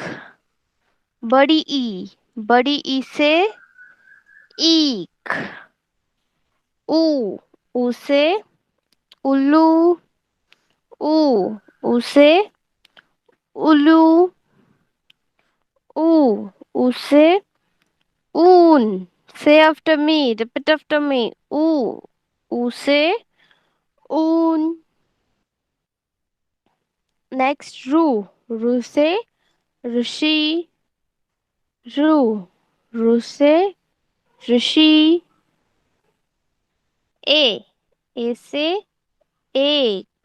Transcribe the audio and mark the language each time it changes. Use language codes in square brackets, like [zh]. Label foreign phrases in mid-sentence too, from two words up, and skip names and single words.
[hi] बड़ी ई, बड़ी ई से ईख। ऊ, ऊ से उल्लू। ऊ, ऊ से उल्लू। ऊ, ऊ से ऊन। [en] say after me, repeat after me. [hi] ऊ, ऊ से ऊन। नेक्स्ट रू, रू से ऋषि। रू, रू से ऋषि। ए से एक।